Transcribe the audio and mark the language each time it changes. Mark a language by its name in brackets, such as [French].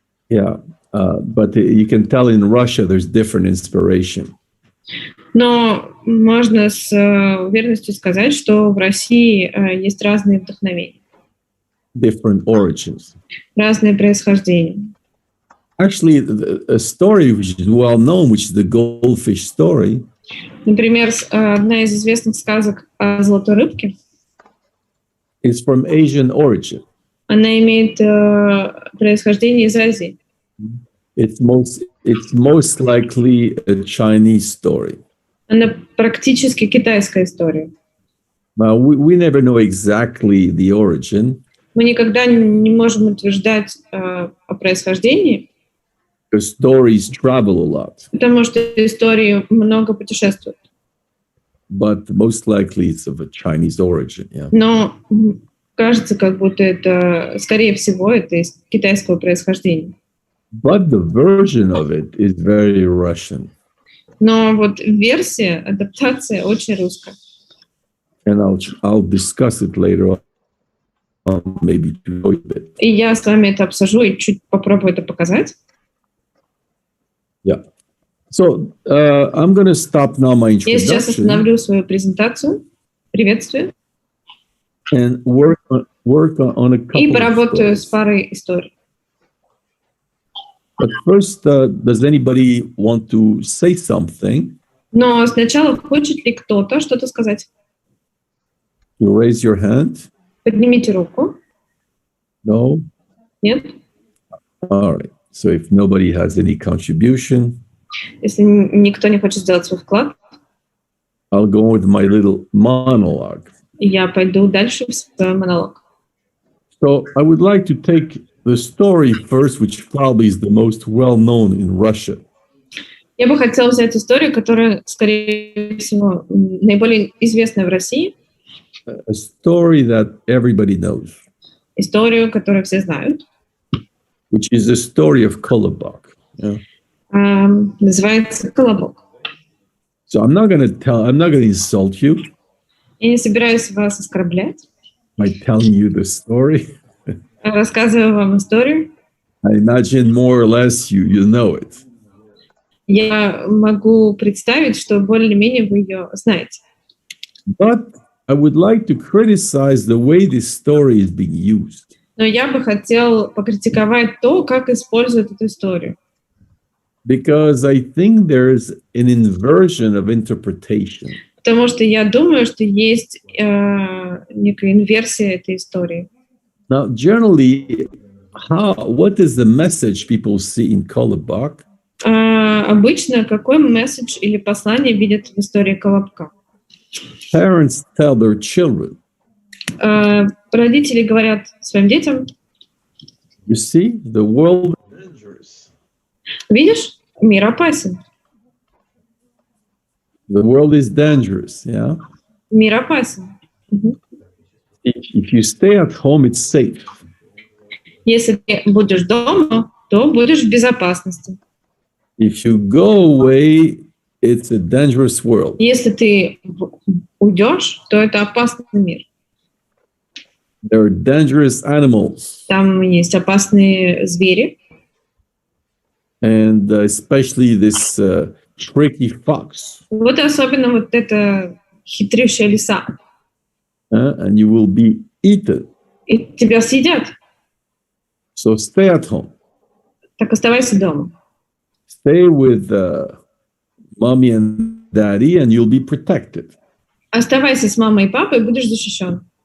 [English] Yeah, but you can tell in Russia there's different inspiration. [Russian] Но можно с уверенностью сказать, что в России есть разные вдохновения. [English] Different origins. [Russian] Разные происхождения. [English] Actually, a story which is well known, which is the goldfish story. [Russian] Например, одна из известных сказок о золотой рыбке. [English] Is from Asian origin. [Russian] Она имеет происхождение из Азии. [English] It's most likely a Chinese story. [Russian] Она практически китайская история. [English] Now, we never know exactly the origin. [Russian] Мы никогда не можем утверждать о происхождении. [English] Because stories travel a lot. [Russian] Потому что истории много путешествуют. [English] But most likely it's of a Chinese origin, yeah. [Russian] Но кажется, как будто это, скорее всего, это из китайского происхождения. [English] But the version of it is very Russian. [Russian] Но вот версия, адаптация очень русская. [English] And I'll discuss it later on, maybe to show you a bit. [Russian] И я с вами это обсужу и чуть попробую это показать. [English] Yeah. So I'm going to stop now my introduction. [Russian] Я сейчас остановлю свою презентацию, приветствие, [English] and work on a couple [Russian] и поработаю [English] of [Russian] с парой историй. [English] But first, does anybody want to say something? [Russian] Но сначала хочет ли кто-то что-то сказать? [English] You raise your hand? [Russian] Поднимите руку. [English] No? [Russian] Нет? [English] All right. So if nobody has any contribution, [Russian] если никто не хочет сделать свой вклад, [English] I'll go with my little monologue. [Russian] Я пойду дальше в свой монолог. [English] So I would like to take the story first, which probably is the most well-known in Russia. [Russian] Я бы хотела взять историю, которая, скорее всего, наиболее известна в России. [English] A story that everybody knows. [Russian] Историю, которую все знают. [English] Which is the story of Kolobok. Yeah. [Russian] Называется «Колобок». [English] So I'm not going to insult you. [Russian] Я не собираюсь вас оскорблять. [English] By telling you the story. [Russian] Рассказываю вам историю. [English] I imagine more or less you know it. [Russian] Я могу представить, что более-менее вы ее знаете. [English] But I would like to criticize the way this story is being used. [Russian] Но я бы хотел покритиковать то, как используют эту историю. [English] Because I think there's an inversion of interpretation. [Russian] Потому что я думаю, что есть некая инверсия этой истории. [English] Now, generally, what is the message people see in Kolobok? [Russian] Обычно какой месседж или послание видят в истории Колобка? [English] Parents tell their children, [Russian] родители говорят своим детям, [English] you see, the world is dangerous. [Russian] Видишь, мир опасен. [English] The world is dangerous, yeah? [Russian] Мир опасен. [English] If you stay at home, it's safe. [Russian] Если ты будешь дома, то будешь в безопасности. [English] If you go away, it's a dangerous world. [Russian] Если ты уйдешь, то это опасный мир. [English] There are dangerous animals. [Russian] Там есть опасные звери. [English] And especially this tricky fox. [Russian] Вот особенно вот эта хитрющая лиса. [English] And you will be eaten. [Russian] И тебя съедят. [English] So stay at home. [Russian] Так оставайся дома. [English] Stay with mommy and daddy and you'll be protected. [Russian] Оставайся с мамой и папой, и будешь защищен.